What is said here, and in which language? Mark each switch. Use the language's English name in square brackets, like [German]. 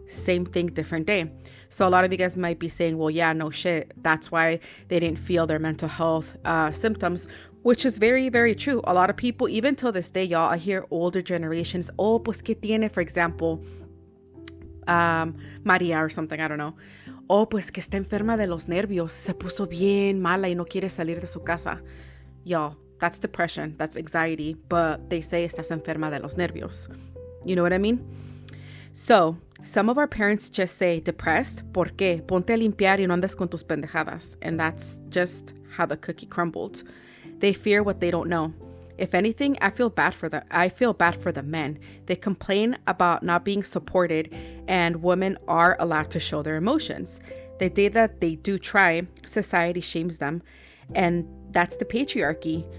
[English] Same thing, different day. So a lot of you guys might be saying, well, yeah, no shit. That's why they didn't feel their mental health symptoms, which is very, very true. A lot of people, even till this day, y'all, I hear older generations, oh, [Spanish] pues que tiene, [English] for example, Maria or something, I don't know. [Spanish] Oh, pues que está enferma de los nervios. Se puso bien mala y no quiere salir de su casa. [English] Y'all, that's depression, that's anxiety, but they say [Spanish] estás enferma de los nervios. [English] You know what I mean? So, some of our parents just say, depressed, [Spanish] ¿por qué? Ponte a limpiar y no andes con tus pendejadas. [English] And that's just how the cookie crumbled. They fear what they don't know. If anything, I feel bad for the men. They complain about not being supported, and women are allowed to show their emotions. The day that they do try, society shames them. And that's the patriarchy.